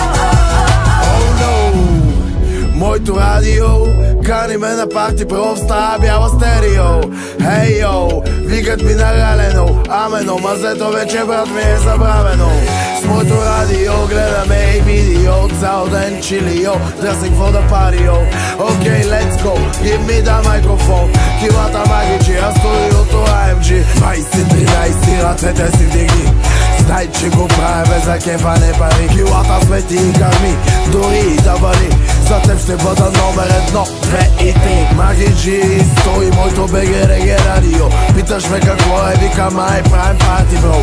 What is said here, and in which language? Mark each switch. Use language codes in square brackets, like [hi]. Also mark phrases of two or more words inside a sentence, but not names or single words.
[en] Oh no, [bg] моето радио кани ме на парти, бро, в стая бяла стерео. Хей, йоу, викат ми нагалено, амено, мазето вече, брат, ми е забравено. С моето радио гледаме и видео, цял ден чили, йо, дръсник [en] for the party, [bg] йо. [en] Окей, let's go, give me the microphone. [bg] Килата магичи, а студиото AMG. 20-13, ръцете си вдигни. Знай, че го правя без за кефане пари. Килата смети и карми, дори и да бъди. За теб ще бъда номер 1, 2 и 3. Магичи, стои моето БГ радио. Питаш ме какво е, викам ай правим парти, бро.